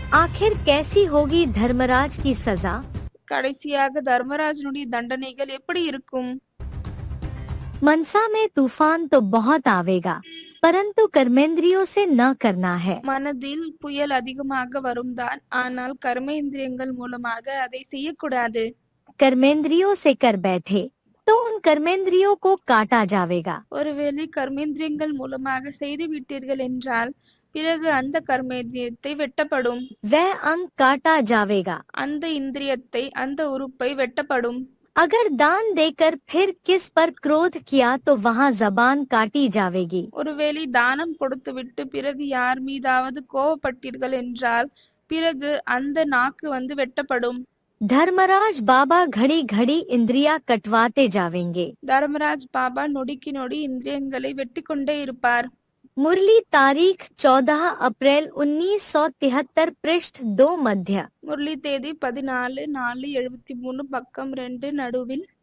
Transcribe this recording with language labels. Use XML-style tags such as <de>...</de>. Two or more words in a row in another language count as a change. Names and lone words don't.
<hi>आखिर कैसी होगी धर्मराज की सजा?</hi> <ta>கடைசியாக தர்மராஜனுடைய தண்டனைகள் எப்படி இருக்கும்?</ta> <hi>मनसा में तूफान तो बहुत आवेगा, परंतु कर्मेंद्रियों से न करना है।</hi> <ta>மனதில் புயல் அதிகமாக வரும்தான், ஆனால் கர்மேந்திரியங்கள் மூலமாக அதை செய்யக்கூடாது.</ta> <hi>कर्मेंद्रियों से कर बैठे तो उन कर्मेंद्रियों को काटा जावेगा।</hi> <ta>ஒருவேளை கர்மேந்திரியங்கள் மூலமாக செய்து விட்டீர்கள் என்றால் பிறகு அந்த கர்மேந்திரியத்தை வெட்டப்படும்.</ta> <hi>वह अंग काटा जावेगा।</hi> <ta>அந்த இந்திரியத்தை, அந்த உறுப்பை வெட்டப்படும்.</ta> <hi>अगर दान देकर फिर किस पर क्रोध किया तो वहाँ जबान काटी जावेगी।</hi> <ta>ஒருவேளை தானம் கொடுத்துவிட்டு பிறகு யார் மீதாவது கோவப்பட்டீர்கள் என்றால் பிறகு அந்த நாக்கு வெட்டப்படும்.</ta> <hi>धर्मराज बाबा घड़ी घड़ी इंद्रिया कटवाते जावेंगे।</hi> <ta>தர்மராஜ் பாபா நொடிக்கு நொடி இந்திரியங்களை வெட்டி கொண்டே இருப்பார்.</ta> <hi>मुरली तारीख 14 अप्रैल 1973 पृष्ठ 2 मध्य।</hi> <ta>முரளி தேதி 14/4/73 பக்கம் 2 நடுவில்.</ta>